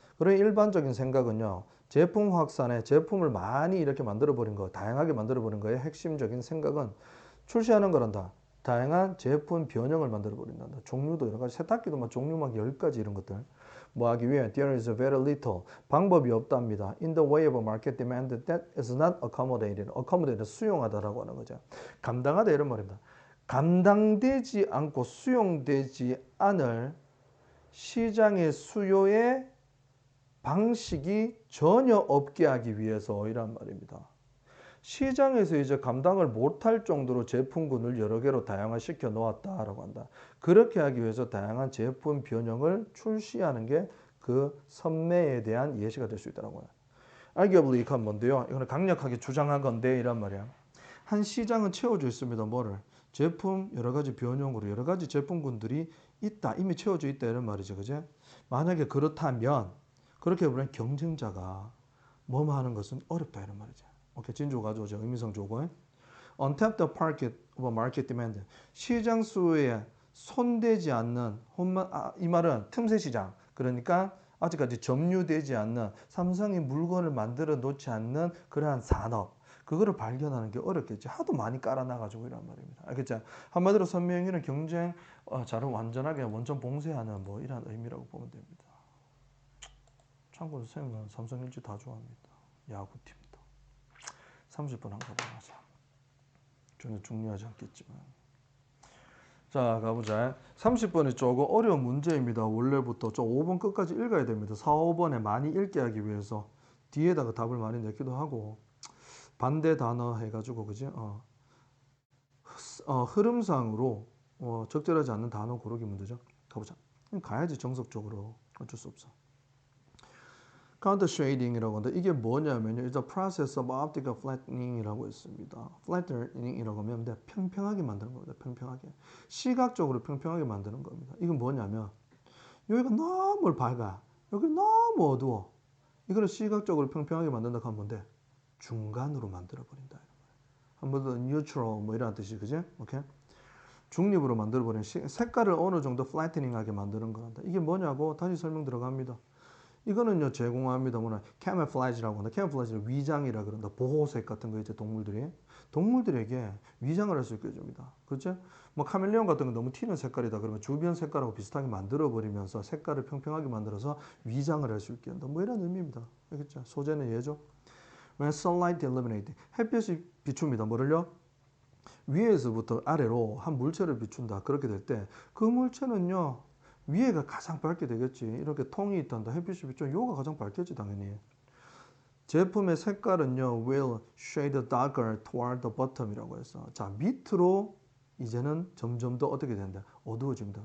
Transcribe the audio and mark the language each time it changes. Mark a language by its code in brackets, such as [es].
[ko] 그런 일반적인 생각은요, 제품 확산에 제품을 많이 이렇게 만들어 버린 거, 다양하게 만들어 버린 거의 핵심적인 생각은 출시하는 거란다. 다양한 제품 변형을 만들어 버린다. 종류도 여러 가지, 세탁기도 막 종류 막 10가지 이런 것들. 뭐 하기 위해 [en] there is very little [ko] 방법이 없답니다. [en] In the way of market demand that is not accommodated. [ko] accommodated 수용하다라고 하는 거죠. 감당하다 이런 말입니다. 감당되지 않고 수용되지 않을 시장의 수요의 방식이 전혀 없게 하기 위해서 이란 말입니다. 시장에서 이제 감당을 못할 정도로 제품군을 여러 개로 다양화시켜 놓았다라고 한다. 그렇게 하기 위해서 다양한 제품 변형을 출시하는 게 그 선매에 대한 예시가 될 수 있다라고 해요. arguably 이건 뭔데요? 이거는 강력하게 주장한 건데 이란 말이야. 한 시장은 채워져 있습니다. 뭐를? 제품 여러 가지 변형으로 여러 가지 제품군들이 있다. 이미 채워져 있다 이런 말이죠. 그죠? 만약에 그렇다면 그렇게 보면 경쟁자가 뭐뭐 하는 것은 어렵다 이런 말이죠. 오케이, 진조 가져오죠. 의미성 조건. [en] Untapped market demand. [ko] 시장 수요에 손대지 않는 이 말은 틈새 시장. 그러니까 아직까지 점유되지 않는 삼성이 물건을 만들어 놓지 않는 그러한 산업. 그거를 발견하는 게 어렵겠지. 하도 많이 깔아놔가지고 이란 말입니다. 알겠죠? 한마디로 선명히는 경쟁 자를 완전하게 원천 봉쇄하는 뭐 이런 의미라고 보면 됩니다. 참고로 선생님은 삼성 LG 다 좋아합니다. 야구팀도. 30분 한번 가보자. 전혀 중요하지 않겠지만. 자, 가보자. 30번이 조금 어려운 문제입니다. 원래부터 좀 5번 끝까지 읽어야 됩니다. 4, 5번에 많이 읽게 하기 위해서 뒤에다가 답을 많이 내기도 하고 반대 단어 해가지고 그지? 흐름상으로 적절하지 않는 단어 고르기 문제죠. 가보자. 가야지 정석적으로. 어쩔 수 없어. Counter shading이라고 하는데 이게 뭐냐면요. [en] It's a process of optical flattening이라고 있습니다. [ko] flattening이라고 하면 평평하게 만드는 겁니다. 평평하게. 시각적으로 평평하게 만드는 겁니다. 이건 뭐냐면 여기가 너무 밝아. 여기 너무 어두워. 이거는 시각적으로 평평하게 만든다 하면 뭔데? 중간으로 만들어 버린다. 한 번 더 neutral 뭐 이런 뜻이 그지? 오케이? 중립으로 만들어 버리는 색깔을 어느 정도 플래트닝하게 만드는 거란다. 이게 뭐냐고 다시 설명 들어갑니다. 이거는요 제공합니다. 뭐냐 camouflage라고 한다. camouflage는 위장이라 그런다. 보호색 같은 거 이제 동물들에게 위장을 할 수 있게 해줍니다. 그렇죠? 뭐 카멜레온 같은 건 너무 튀는 색깔이다 그러면 주변 색깔하고 비슷하게 만들어 버리면서 색깔을 평평하게 만들어서 위장을 할 수 있게 한다. 뭐 이런 의미입니다. 알겠죠? 소재는 얘죠. [en] When sunlight illuminated, [ko] 햇빛이 비춥니다. 뭐를요? 위에서부터 아래로 한 물체를 비춘다. 그렇게 될 때 그 물체는요 위에가 가장 밝게 되겠지. 이렇게 통이 있단다. 햇빛이 비추면 요가 가장 밝겠지 당연히. 제품의 색깔은요 [en] will shade darker toward the bottom [ko] 이라고 해서 자 밑으로 이제는 점점 더 어떻게 된다? 어두워집니다.